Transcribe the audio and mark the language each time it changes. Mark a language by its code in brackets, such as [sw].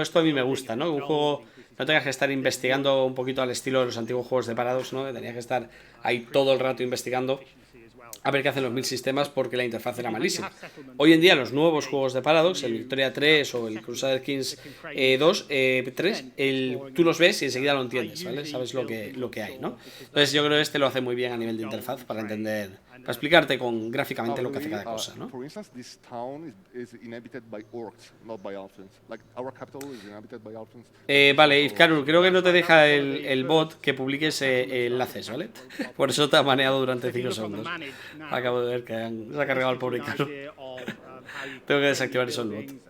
[es] Esto a mí me gusta, ¿no? Un juego no tengas que estar investigando un poquito al estilo de los antiguos juegos de Paradox, ¿no? Que tenías que estar ahí todo el rato investigando a ver qué hacen los 1000 sistemas porque la interfaz era malísima. Hoy en día los nuevos juegos de Paradox, el Victoria 3 o el Crusader Kings 3, tú los ves y enseguida lo entiendes, ¿vale? Sabes lo que hay, ¿no? Entonces yo creo que este lo hace muy bien a nivel de interfaz para entender, para explicarte gráficamente lo que hace cada cosa, ¿no? [en] For instance, this town is inhabited by orcs, not by alphans. Like our capital is inhabited by alphans. [es] Vale, Izkarul, creo que no te deja el bot que publiques enlaces, ¿vale? Por eso te ha maneado durante 5 segundos. Acabo de ver que se ha cargado el pobre Izkarul. Tengo que desactivar eso el bot.